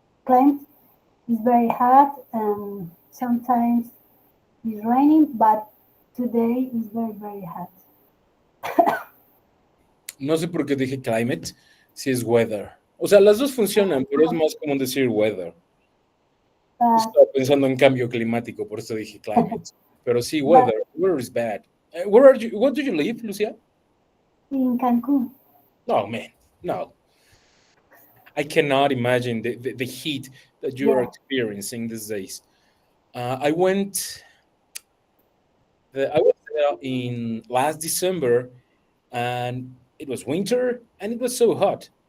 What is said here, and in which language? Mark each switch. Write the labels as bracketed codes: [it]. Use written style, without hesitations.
[en] climate is very hot, and sometimes it's raining, but today is very hot. [es] No sé por qué dije climate, si es weather. O sea, las dos funcionan, pero es más común decir weather. [en] But [es] Estaba pensando en cambio climático, por eso dije climate. Pero sí, [en] but weather. Weather is bad. Where are you? Where do you live, Lucia? in Cancun, No, man. No. I cannot imagine the heat that you are yeah, experiencing these days. I went I was there in last December, and it was winter and it was so hot.